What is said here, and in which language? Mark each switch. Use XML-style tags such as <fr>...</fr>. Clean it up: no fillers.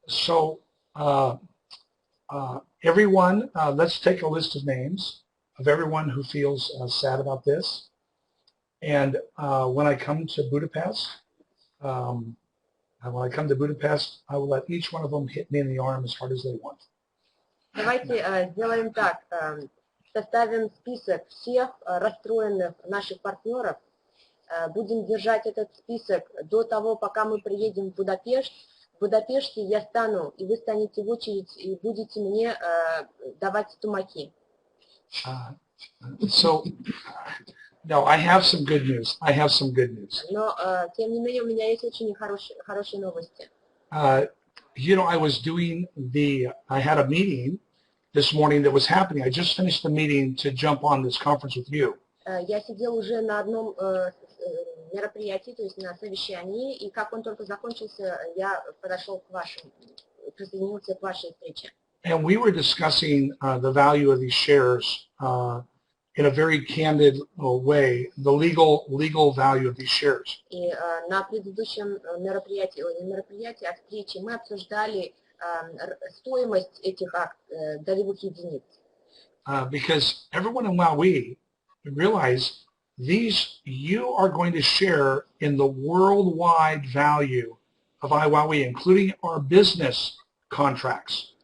<en>So everyone, let's take a list of names of everyone who feels sad about this. And when I come to Budapest, When I come to Budapest, I will let each one of them hit me in the arm as hard as they want.</en> <ru>Давайте сделаем так. Составим список всех расстроенных наших партнеров. Будем держать этот список до того, пока мы приедем в Будапешт. В Будапеште я стану, и вы станете в очередь, и будете мне давать тумаки.</ru> <en>So, no, I have some good news. I have some good news.</en> <ru>Но, тем не менее, у меня есть очень хорошие новости.</ru> <en>You know, I had a meeting this morning that was happening. I just finished the meeting to jump on this conference with you.</en> <ru>Я сидел уже на одном мероприятии, то есть на совещании, и как он только закончился, я подошел к вашему, присоединился к вашей встрече.</ru> <en>And we were discussing the value of these shares in a very candid way, the legal value of these shares.</en> <ru>И на предыдущем мероприятии, а встрече мы обсуждали стоимость этих долевых единиц.</ru> <en>Because everyone in Maui realize you are going to share in the worldwide value of Iwawi, including our business contracts.</en>